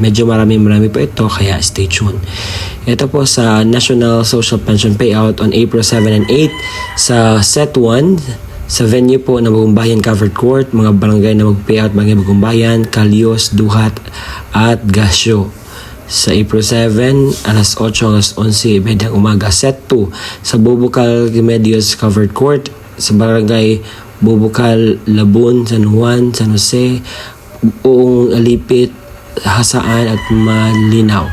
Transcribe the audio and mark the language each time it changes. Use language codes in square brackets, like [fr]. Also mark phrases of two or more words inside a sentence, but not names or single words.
[tl] Medyo marami po ito kaya [en] stay tuned. [tl] Ito po sa National Social Pension Payout [en] on April 7 and 8 [tl] sa Set 1 sa venue po ng Bagumbayan Covered Court, mga barangay na mag-payout, Barangay Bagumbayan, Calios, Duhat at Gasyo. Sa April 7, alas 8 hanggang 11, bedang umaga. Set 2 sa Bubukal Remedios Covered Court sa Barangay Bubukal, Labun, San Juan, San Jose, Uong Alipit, Hasaan at Malinaw.